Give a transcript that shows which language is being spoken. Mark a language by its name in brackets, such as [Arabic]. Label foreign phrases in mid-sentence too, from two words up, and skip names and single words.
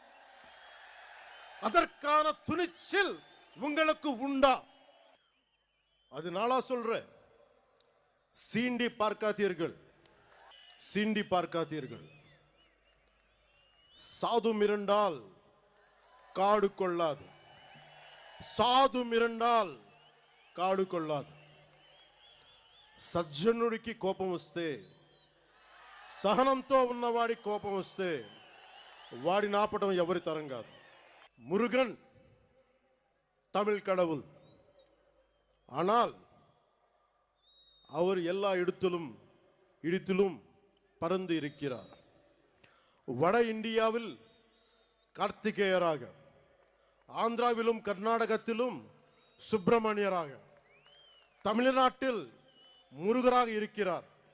[Tamil] அதற்கான துணிச்சல் உங்களுக்கு உண்டா? அதனால சொல்ற, சீண்டி பார்க்காதீர்கள். சாது மிரண்டால் காடு கொள்ளாது. [Telugu] సజ్జనుడికి కోపం వస్తే, సహనంతో ఉన్నవాడి కోపం వస్తే వాడి నాపటం ఎవరి తరం కాదు. [Tamil] முருகன் தமிழ் கடவுள். ஆனால் அவர் எல்லா இடத்திலும் பறந்து இருக்கிறார். வட இந்தியாவில் கார்த்திகேயராக, ஆந்திராவிலும் கர்நாடகத்திலும் சுப்பிரமணியராக, தமிழ்நாட்டில் முருகராக இருக்கிறார்.